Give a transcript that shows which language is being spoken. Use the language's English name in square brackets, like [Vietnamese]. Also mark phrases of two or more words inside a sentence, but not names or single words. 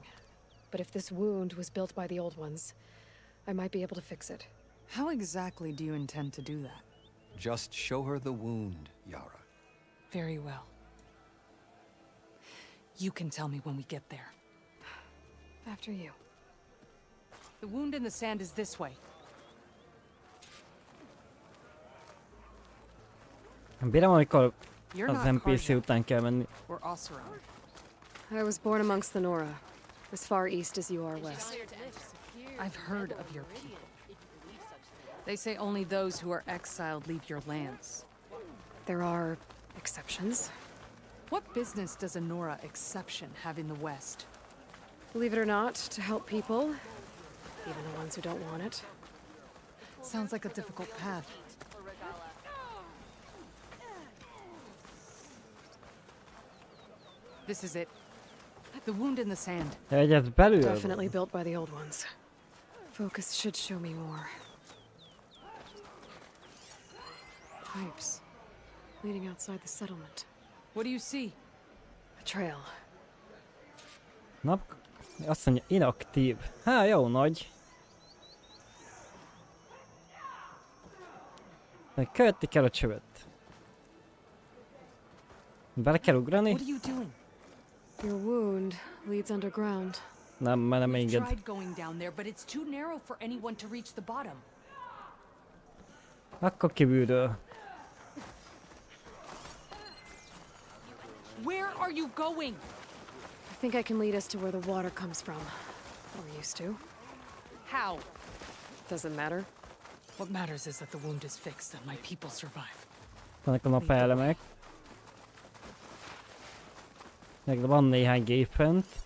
[English] But if this wound was built by the Old Ones, I might be able to fix it. How exactly do you intend to do that? Just show her the wound, Yara. Very well. You can tell me when we get there. After you. The wound in the sand is this way. [Hungarian] Bírom, amikor [English] You're [Hungarian] az [English] not [Hungarian] NPC Karja. után kell menni. [English] We're Oseram. I was born amongst the Nora, as far east as you are west. I've heard of your people. They say only those who are exiled leave your lands. There are exceptions. What business does a Nora exception have in the West? Believe it or not, to help people, even the ones who don't want it. Sounds like a difficult path. This is it. The wound in the sand. [Hungarian] Egy ez belül van. [English] Definitely built by the Old Ones. Focus should show me more. Pipes leading outside the settlement. What do you see? A trail. [Hungarian] Nap... Azt mondja, inaktív. Há, jó nagy. Követni kell a csövet. Bele kell ugrani? [English] What are you doing? Your wound leads underground. [Hungarian] Nem, mert nem [English] We've [Hungarian] enged. [English] tried going down there, but it's too narrow for anyone to reach the bottom. [Hungarian] Akkor kívülről. [English] Where are you going? I think I can lead us to where the water comes from. Or used to. How? Doesn't matter. What matters is that the wound is fixed and my people survive. [Hungarian] Vannak a napelemek. Meg van néhány gép fent.